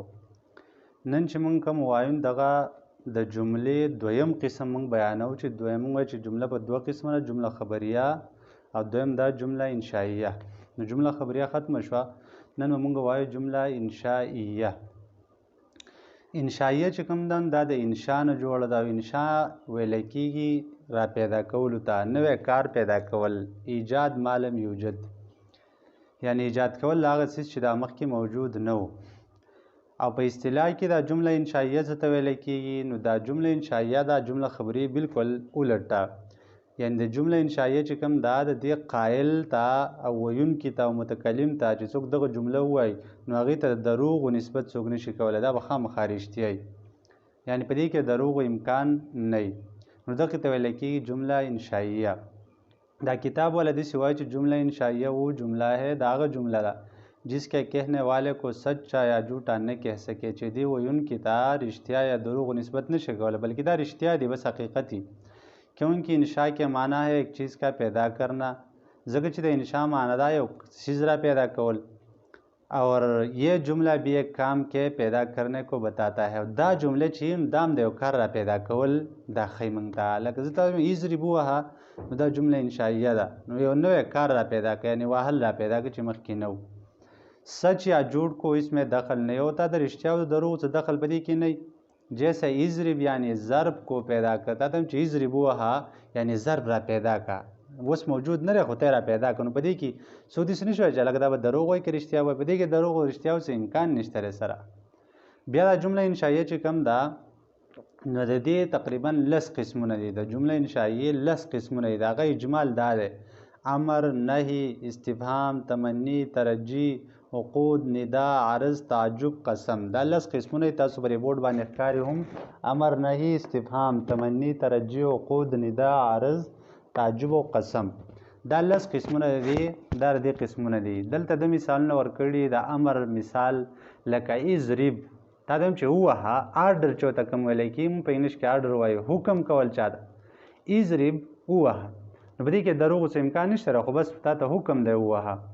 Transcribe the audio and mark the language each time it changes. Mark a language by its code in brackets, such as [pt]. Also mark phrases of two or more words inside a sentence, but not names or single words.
[ps] نن چې موږ کوم وایو دغه د جملې دویم قسم موږ بیانو، چې دویم موږ چې جمله په دوه قسمه ده، جمله خبریه او دویم دا جمله انشائیه. نو جمله خبریه ختمه شوه، نن به موږ وایو جمله انشائیه. انشائیه چې کوم ده دا د انشا نه جوړه ده. انشا ویل کېږي را پیدا کولو ته، نوی کار پیدا کول، [ar] ایجاد ما لم یوجد، [ps] یعنی ایجاد کول هغه څیز چې دا مخکې موجود نه و. او په اصطلاح کې دا جمله انشائیه څه ته ویل کېږي؟ نو دا جمله انشائیه دا جمله خبریه بالکل الټه، یعنی د جمله انشائیه چې کوم دا د دې قایل ته او ویونکي ته او متکلم ته چې څوک دغه جمله ووایي نو هغې ته د دروغو نسبت څوک نشي کولی، دا به خامخا رښتیا وي، یعنی په دې کې د دروغو امکان نه وي. نو دغې ته ویل کېږي جمله انشائیه. دا کتاب والا داسې وایي چې جمله انشائیه [ur] وہ جمله ہے، [ps] دا هغه جمله ده [ur] جس کے کہنے والے کو سچا یا جھوٹا نہ کہہ سکے، [ps] چې دی ویونکي ته رښتیا یا دروغو نسبت نشي کولی، بلکې دا رښتیا دی، [ur] بس حقیقت ہی. کیونکہ انشاء کے معنی ہے ایک چیز کا پیدا کرنا، [ps] ځکه چې د انشاء معنی دا یو چیز را پیدا کول، [ur] اور یہ جملہ بھی ایک کام کے پیدا کرنے کو بتاتا ہے. [ps] دا جمله چې دا هم د یو کار را پیدا کول دا ښیي موږ ته. لکه زه ته وایم اضربوها، نو دا جمله انشائیه ده، نو یو نوی کار را پیدا کړه، یعنی وهل را پیدا کړه چې مخکې نه و. [ur] سچ یا جھوٹ کو اس میں دخل نہیں ہوتا، [ps] د رښتیا او د دروغو څه دخل په دې کې نه. [ur] جیسے اضرب یعنی ضرب کو پیدا کرتا تم [ps] چې اضربوها یعنی ضرب را پیدا کا، اوس موجود نه دی خو ته را پیدا کړه. نو په دې کې څوک داسې نه شوی چې لکه دا به دروغ وایي که رښتیا وایي، په دې کې دروغ او رښتیاو څه امکان نشته دی سره. بیا دا جمله انشائیه چې کوم ده نو د دې تقریبا 10 قسمونه دي. د جمله انشائیه 10 قسمونه دي. د هغه اجمال دا دی: امر، نهی، استفهام، تمنی، ترجی، عقود، ندا، عرض، تعجب، قسم. دا 10 قسمونه تاسو پر بورډ باندې ښکاري هم: امر، نهی، استفهام، تمنی، ترجی، عقود، ندا، عرض، تعجب او قسم. دا 10 قسمونه دي. دا د قسمونه دي. دلته د مثالونه ورکړي. د امر مثال لکه اضرب، دا د چې ووهه، آرډر چې ورته کوم ویلی کېږي، موږ په انګلیش کې آرډر وایو، حکم کول چاته. اضرب ووهه، نو په دې کې دروغو څه امکان نشته، خو بس تا ته حکم دی ووهه.